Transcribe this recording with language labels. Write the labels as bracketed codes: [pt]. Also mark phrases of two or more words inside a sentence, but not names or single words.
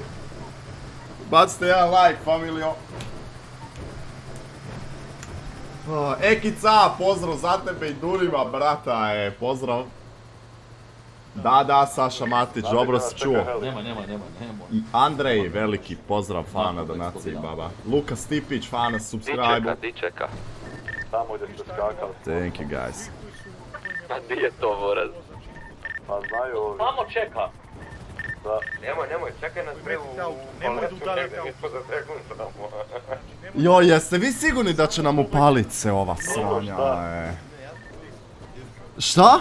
[sr] Bacite jedan like, familijo. Ekica, pozdrav za tebe i Durima, brata, pozdrav. Da, Saša Matić, dobro si čuo. Nemoj. I Andrej, veliki pozdrav, fana donacije, baba. Luka Stipić, fana, subscribe. Di čeka. Tamo gdje ste skakali. [en] Thank you, guys. [sr] Pa di je to, voraz? Pa znaju ovi. Samo čeka. Nemoj, čekaj nas bre u Nemoj paletu udarati negdje, mi smo za sekund samo. Jo, jeste vi sigurni da će nam upalit se ova sranja, Šta?